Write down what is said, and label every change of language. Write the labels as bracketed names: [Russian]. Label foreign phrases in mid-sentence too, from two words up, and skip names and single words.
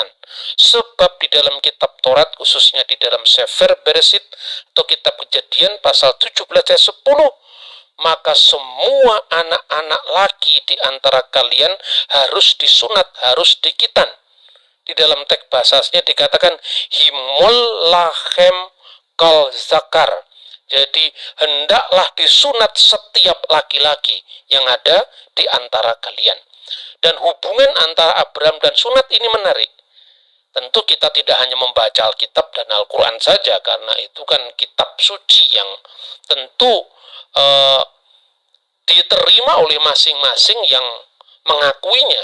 [Indonesian] Sebab di dalam kitab Taurat, khususnya di dalam Sefer Beresit atau kitab Kejadian pasal 17 ayat 10, maka semua anak-anak laki di antara kalian harus disunat, harus dikitan. Di dalam teks bahasanya dikatakan [Hebrew] המול לכם כל זכר. [Indonesian] Jadi hendaklah disunat setiap laki-laki yang ada di antara kalian. Dan hubungan antara Abraham dan sunat ini menarik. Tentu kita tidak hanya membaca Alkitab dan Al-Quran saja, karena itu kan kitab suci yang tentu diterima oleh masing-masing yang mengakuinya.